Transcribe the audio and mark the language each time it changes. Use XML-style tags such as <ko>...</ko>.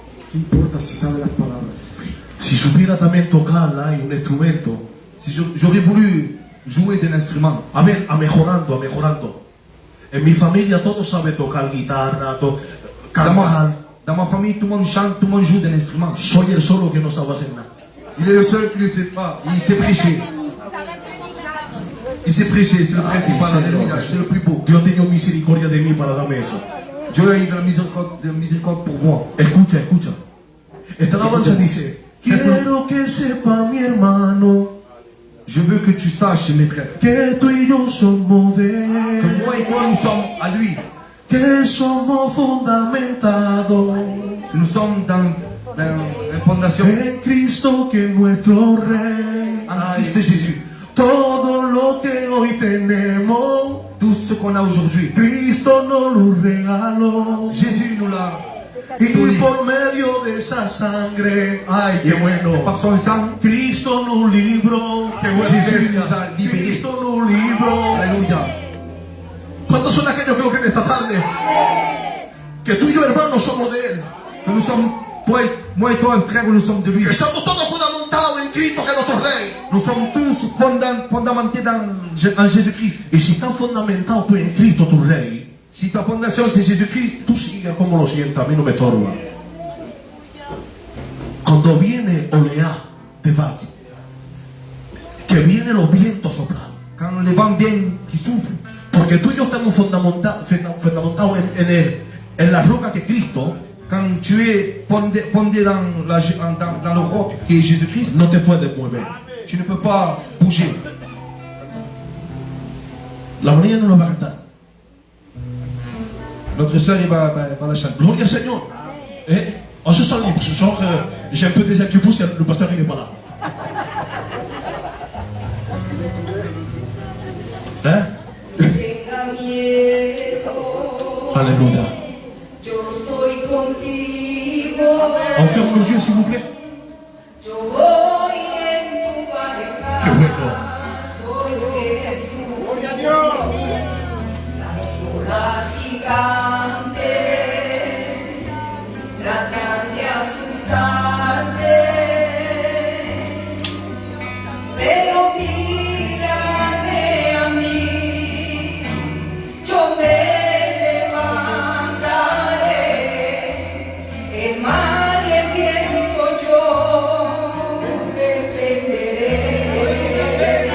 <es>¿Qué importa si sabe las palabras? Si supiera también tocarla y un instrumento.</es> <fr>si j'aurais voulu jouer d'un instrument.</fr> <es>Amén, a mejorando. En mi familia todos saben tocar guitarra, cantar.</es> <fr>Dans ma famille, tout le monde chante, tout le monde joue d'un instrument.</fr> <es>Soy el solo que no sabe hacer nada.</es> <fr>Il est le seul qui ne sait pas. Il sait prêcher. Il sait prêcher, c'est le principal. Alléluia, c'est le plus beau.</fr> <es>Dios tenía misericordia de mí para darme eso.</es> <fr>Dieu a eu de la miséricorde pour moi.</fr> <es>Escucha. Esta alabanza dice: quiero que sepa mi hermano</es> <fr>Je veux que tu saches, mes frères,</fr> <es>que tú y yo somos de que él,</es> <fr>moi et toi, nous sommes à lui.</fr> <es>que somos fundamentados</es> <fr>Que nous sommes dans une fondation</fr> <es>en Cristo, que es nuestro Rey.</es> <fr>en Christ Jésus.</fr> <es>Todo lo que hoy tenemos,</es> <fr>Tout ce qu'on a aujourd'hui,</fr> <es>Cristo nos lo regaló.</es> <fr>Jésus nous l'a</fr> <es>Y</es> <fr>donné.</fr> <es>por medio de esa sangre, ay, qué</es> <fr>Et</fr> <es>bueno.</es> <fr>par son sang,</fr> <es>Cristo nos libró. Qué bueno. Jesús Iglesia. nos ha liberado. Cristo nos libró.</es> <fr>alléluia.</fr> <es>¿Cuántos son aquellos que lo creen esta tarde? Que tú y yo, hermanos, somos de Él.</es> <fr>Que nous sommes, moi et toi, frère, nous sommes de lui.</fr> <es>Que estamos todos fundamentados en Cristo, que es nuestro Rey.</es> <fr>Nous sommes tous fondamentés en Jésus-Christ.</fr> <es>Y si estás fundamentado tú en Cristo, tu Rey,</es> <fr>Si ta fondation c'est Jésus-Christ,</fr> <es>tú sigas como lo sientas, a mí no me estorba. Cuando viene oleá de valle, que vienen los vientos soplando,</es> <fr>quand les vents viennent qui soufflent,</fr> <es>porque tú y yo estamos fundamentados en Él, en la roca que Cristo,</es> <fr>quand tu es fondé dans le roc qui est Jésus-Christ,</fr> <es>no te puedes mover.</es> <fr>tu ne peux pas bouger.</fr> <es>La María no la va a cantar.</es> <fr>Notre sœur, elle va la chanter.</fr> <es>Gloria al Señor.</es> <fr>On se sent libre. Ce soir, j'ai un peu des inquiétudes si le pasteur il n'est pas là.</fr> <es>Tenga miedo,</es> <fr>Alléluia.</fr> <es>yo estoy contigo,</es> <fr>On ferme nos yeux, s'il vous plaît.</fr> <es>yo voy en tu barca, Qué bueno. soy Jesús, las olas gigantes tratan de asustarte, pero mírame a mí, yo me levantaré, el mar y el viento yo reprenderé.</es>